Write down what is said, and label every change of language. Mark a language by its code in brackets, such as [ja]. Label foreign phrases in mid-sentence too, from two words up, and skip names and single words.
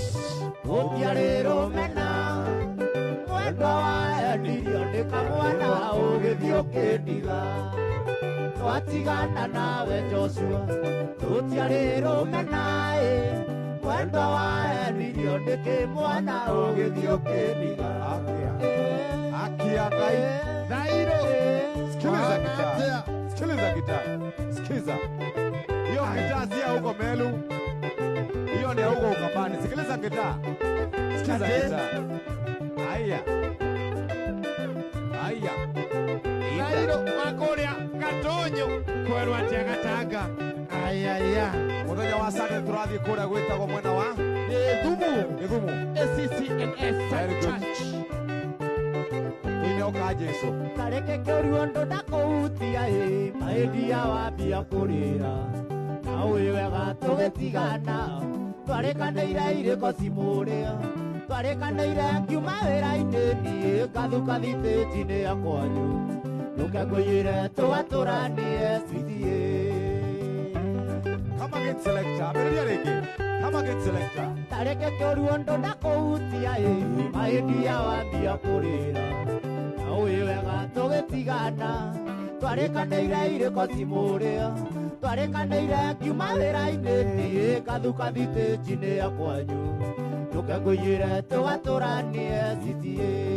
[ki] ũngĩarĩrũmena mwendwa waendirio nĩ kamwana ũgĩthiĩ ũkĩndiga twatigana nawe Joshua tũtiarĩrũmena mwendwa waendirio nĩ kĩmwana ũgĩthiĩ ũkĩndiga Akia Ngai. Thairo. [sw] Sikiliza gitaa. Wanatea. Sikiliza gitaa. Sikiza. Hiyo gitaa si ya huko Melu. Hiyo ni ya huko Ukambani. Sikiliza gitaa. Sikiza [ki] Ate. [sw] gitaa. Aya. Aya. [ki] Thairo wa kũrĩa Gatonyo kwerwo atĩa Gatanga. Ayaya. Mũthenya wa Sunday tũrathiĩ kũrĩa gwĩtagwo mwena wa Gĩthumu. Gĩthumu. ACCNS [en] Very good. Church. [ki] Thĩinĩ wa Jesũ. tareke kĩũrio ndũ ndakũhutia mahĩndia wambia kũrĩra na ũĩ wega tũgĩtigana twarĩkanĩire irĩko cimũrĩa twarĩkanĩire ngiuma wĩra-inĩ niĩ ngathuka thitĩnji-inĩ ya kwanyu ndũke ngũiyĩre tũgatũranie citie [en] Come again selector. [ki] Ambĩrĩria rĩngĩ. [en] Come again selector. [ki] tareke kĩũrio ndũ ndakũhutia mahĩndia wambia kũrĩra na ũĩ wega tũgĩtigana twarĩkanĩire irĩko cimũrĩa twarĩkanĩire ngiuma wĩra-inĩ niĩ ngathuka thitĩnji-inĩ ya kwanyu ndũke ngũiyĩre tũgatũranie citie